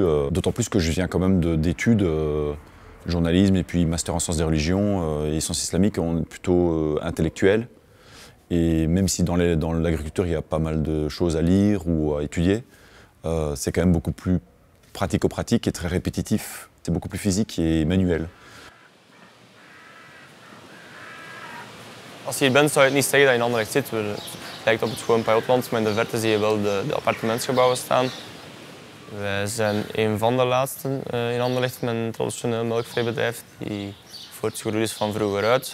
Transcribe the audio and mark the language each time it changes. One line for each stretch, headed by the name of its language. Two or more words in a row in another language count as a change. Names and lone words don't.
French: D'autant plus que je viens quand même d'études, journalisme et puis master en sciences des religions et sciences islamiques, plutôt intellectuelles. Et même si dans l'agriculture il y a pas mal de choses à lire ou à étudier, c'est quand même beaucoup plus pratico-pratique et très répétitif. C'est beaucoup plus physique et manuel.
Dutch: Als je hier bent zou je het niet zeggen dat je in Anderlecht zit. Het lijkt op het gewoon Pajotland, maar in de verte zie je wel de appartementsgebouwen staan. Wij zijn een van de laatsten in Anderlecht met een traditioneel melkveebedrijf die voortgegroeid is van vroeger uit.